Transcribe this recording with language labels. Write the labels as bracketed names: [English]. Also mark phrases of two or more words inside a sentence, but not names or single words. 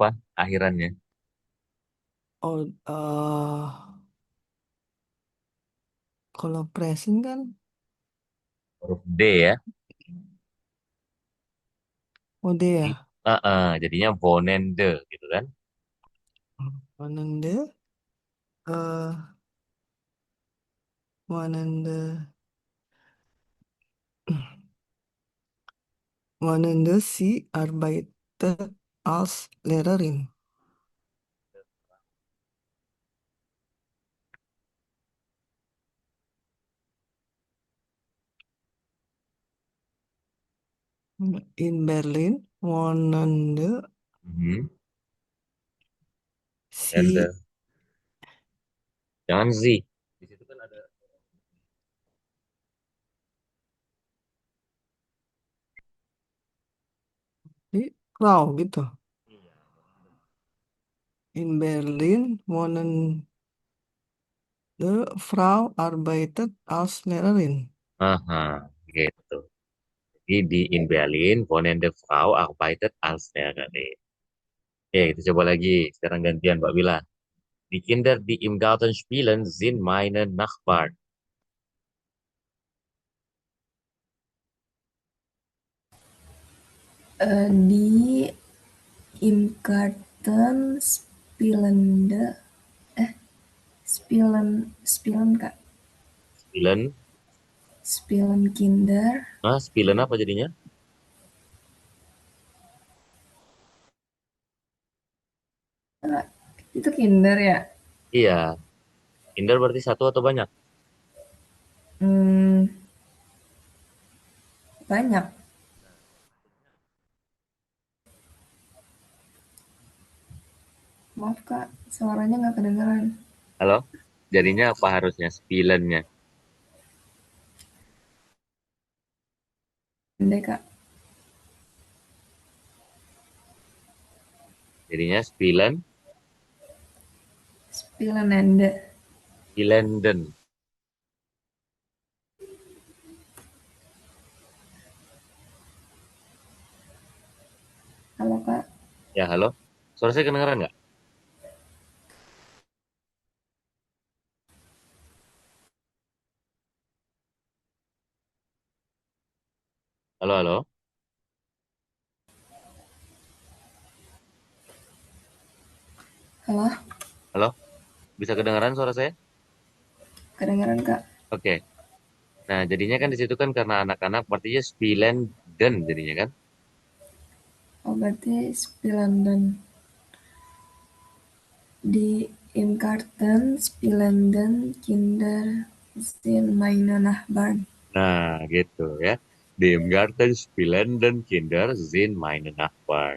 [Indonesian] Akhirannya. Oh, kalau present kan Huruf D ya. ode Jadi, ya. jadinya Vonende gitu kan. [German] Wonende, eh, wonende, wonende sie arbeitet als Lehrerin. In Berlin, wonende Mhm. Vonende. sie [Indonesian] Jangan Z. Di situ kan ada. [German] di Frau [Indonesian] gitu. Iya. [German] In Berlin, wonende Frau arbeitet als Lehrerin. [Indonesian] Aha, gitu. Jadi [German] di in Berlin, Vonende Frau arbeitet als Lehrerin. [Indonesian] Oke, kita coba lagi. Sekarang gantian Mbak Wila. [German] Die Kinder, die im Garten spielen, sind meine Nachbarn. Di Im Garten Spielende Spielen Kak. Spielen. Spielen Kinder. [Indonesian] Spielen apa jadinya? Itu kinder ya? Iya. Kinder berarti satu atau banyak? Hmm, banyak. Suaranya nggak kedengeran. Halo? Jadinya apa harusnya spielennya? Pendek, Kak. Jadinya spielen, [German] Spielenende. spielenden. [Indonesian] Halo, Kak. Ya, halo? Suara saya kedengeran nggak? Halo, halo? Halo, Halo? Bisa kedengeran suara saya? kedengeran, Kak. Oke. Nah, jadinya kan di situ kan karena anak-anak artinya spielenden jadinya kan. Oh, berarti Spielenden. [German] Die im Garten spielenden Kinder sind meine Nachbarn. [Indonesian] Nah, gitu ya. [German] Dem Garten spielenden Kinder sind meine Nachbarn.